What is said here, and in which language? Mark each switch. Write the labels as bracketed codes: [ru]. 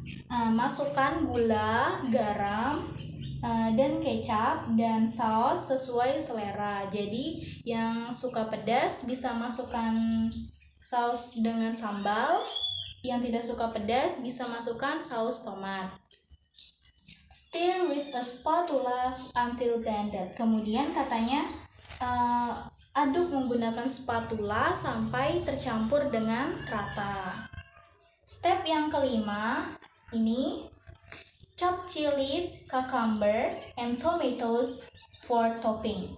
[id] Masukkan gula, garam, dan kecap dan saus sesuai selera. Jadi yang suka pedas bisa masukkan saus dengan sambal, yang tidak suka pedas bisa masukkan saus tomat. [en] Stir with a spatula until blended. [id] Kemudian katanya aduk menggunakan spatula sampai tercampur dengan rata. [en] Step [id] yang kelima ini [en] chop chilies, cucumber, and tomatoes for topping.